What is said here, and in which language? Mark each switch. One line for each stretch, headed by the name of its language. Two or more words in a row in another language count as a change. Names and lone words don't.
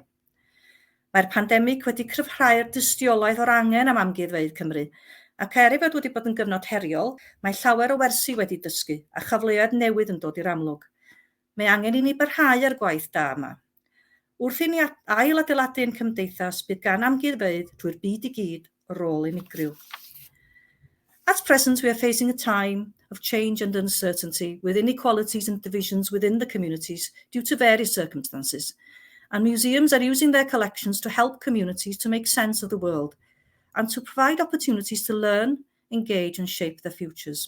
Welsh: Mae'r pandemig wedi cryfhau'r dystiolaeth o'r angen am amgueddfeydd Cymru, ac er ei fod wedi bod yn gyfnod heriol, mae llawer o wersi wedi dysgu a chyfleoedd newydd yn dod i'r amlwg. Mae angen I ni barhau ar gwaith da yma. Wrth I ni ail-adeiladu ein cymdeithas, bydd gan amgueddfeydd drwy'r byd I gyd rôl unigryw.
English: At present, we are facing a time of change and uncertainty with inequalities and divisions within the communities due to various circumstances, and museums are using their collections to help communities to make sense of the world and to provide opportunities to learn, engage and shape their futures.